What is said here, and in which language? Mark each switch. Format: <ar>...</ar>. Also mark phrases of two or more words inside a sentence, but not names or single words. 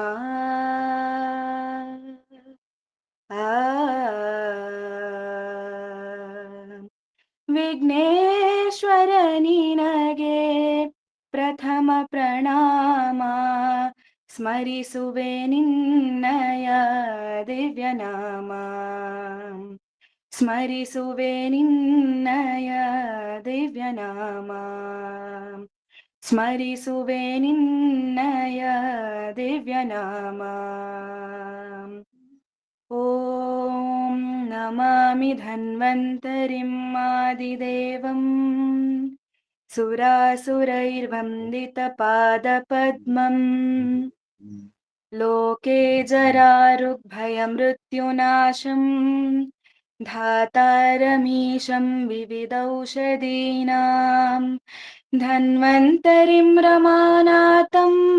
<kn>ವಿಘ್ನೇಶ್ವರ ನಿನಗೆ ಪ್ರಥಮ ಪ್ರಣಾಮ, ಸ್ಮರಿಸುವೆ ನಿನ್ನಯ ದಿವ್ಯನಾಮ. ಸ್ಮರಿಸುವೆ ನಿನ್ನಯ ದಿವ್ಯನಾಮ, ಸ್ಮರಿಸುವೆ ನಿನ್ನಯ ದಿವ್ಯನಾಮ.</kn> <sa>ॐ नमामि धन्वन्तरिम् आदिदेवम् सुरासुरैर्वन्दितपादपद्मम् लोके जरारुग्भयमृत्युनाशम् धातारमीशं विविधौषधीनां धन्वन्तरिं रमानाथं</sa>